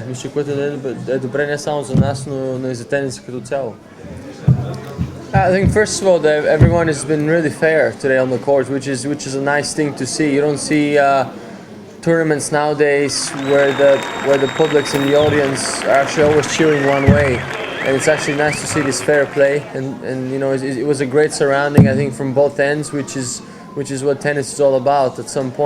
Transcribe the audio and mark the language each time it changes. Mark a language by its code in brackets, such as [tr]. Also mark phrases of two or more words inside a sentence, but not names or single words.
[bg] Мисля, което е добре не само за нас, но и за тениса като цяло. [en] I think first of all that everyone has been really fair today on the court, which is a nice thing to see. You don't see tournaments nowadays where the publics and the audience are actually always cheering one way. And it's actually nice to see this fair play, and it was a great surrounding, I think, from both ends, which is what tennis is all about at some point.